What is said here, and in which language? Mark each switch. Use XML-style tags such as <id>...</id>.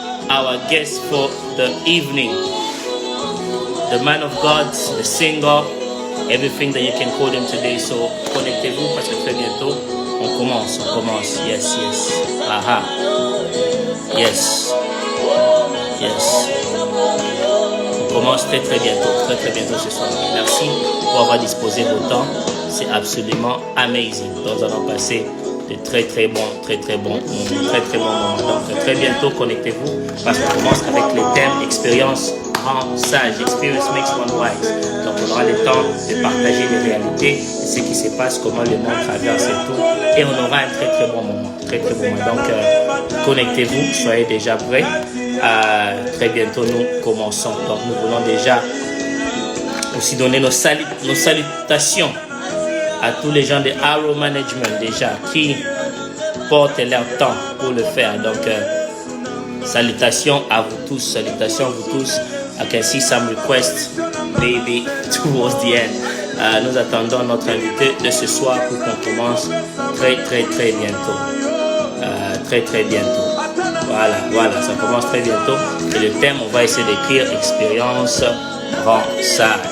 <en>Our guest for the evening. The man of God, the singer, everything that you can call him today.</en> <fr>So, connectez-vous parce que très bientôt, on commence.</fr> <en>Yes. Aha. Yes.</en> <fr>On commence très bientôt ce soir. Merci pour avoir disposé de votre temps. C'est absolument amazing. Donc, nous allons passer de très bons moments. Donc, très bientôt, connectez-vous parce qu'on commence avec le thème expérience rend sage.</fr> <en>Experience makes one wise.</en> <fr>Donc, on aura le temps de partager les réalités de ce qui se passe, comment le monde traverse et tout. Et on aura un très bon moment. Donc, connectez-vous, soyez déjà prêts. Très bientôt, nous commençons. Donc, nous voulons déjà aussi donner nos salutations à tous les gens de Arrow Management déjà qui portent leur temps pour le faire. Donc, salutations à vous tous.</fr> <en>I can see some requests maybe towards the end.</en> <fr>Nous attendons notre invité de ce soir pour qu'on commence très bientôt. Très bientôt. Voilà, ça commence très bientôt. Et le thème, on va essayer d'écrire expérience rend sage.</fr>